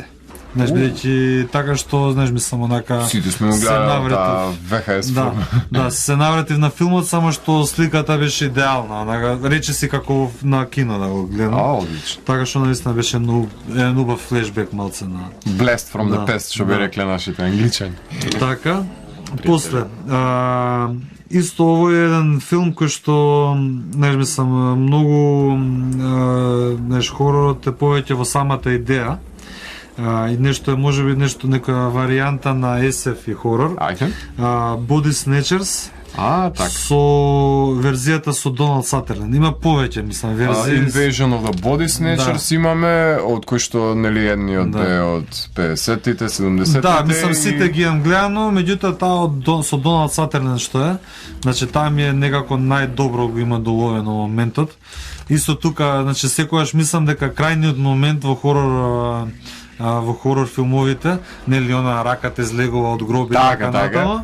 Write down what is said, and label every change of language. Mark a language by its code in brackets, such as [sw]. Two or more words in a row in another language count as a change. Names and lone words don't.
[mk] Знаеш, бидејќи така што, знаеш, мислам, онака сите сме гледали ВХС форма. Да, се навратив на филмот, само што сликата беше идеална, онака речиси како на кино да го гледам. Одлично. Така што наистина беше еден убав флешбек малце на [en] Blast from the past, [mk] што би рекле нашите англичани. Така. После, исто ово е еден филм кој што, знаеш, мислам, многу, знаеш, хоророт е повеќе во самата идеја. И нешто е, можеби, некоја варијанта на SF и хорор. Ајде. Body Snatchers. Так. Со верзијата со Доналд Сатерлен. Има повеќе, мислам, верзии. Invasion of the Body Snatchers имаме, од кој што, нели, едниот е од 50-тите, 70-тите. Да, мислам, сите ги имам гледано, меѓутоа таа со Доналд Сатерлен што е, значи таа ми е некако најдобро го има доловено моментот. Исто тука, значи секогаш мислам дека крајниот момент во хорор филмовите, нели она раката излегува од гроб и така натаму.